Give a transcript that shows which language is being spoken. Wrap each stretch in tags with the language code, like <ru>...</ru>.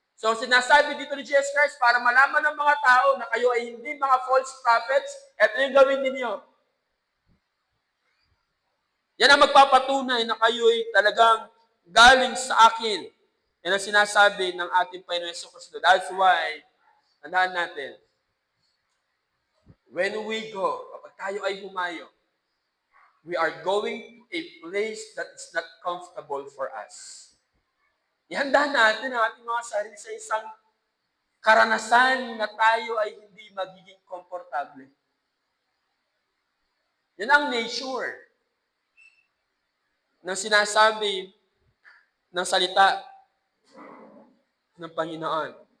<tl>So, sinasabi dito ni Jesus Christ, para malaman ng mga tao na kayo ay hindi mga false prophets, ito yung gawin ninyo. Yan ang magpapatunay na kayo ay talagang galing sa akin. Yan ang sinasabi ng ating Panginoon Jesucristo.</tl> <en>That's why,</en> <tl>tandaan natin,</tl> <en>when we go,</en> <tl>kapag tayo ay humayo,</tl> <en>we are going to a place that is not comfortable for us.</en> <tl>Ihanda natin ang ating mga sarili sa isang karanasan na tayo ay hindi magiging komportable. Yan ang nature ng sinasabi ng salita ng Panginoon.</tl>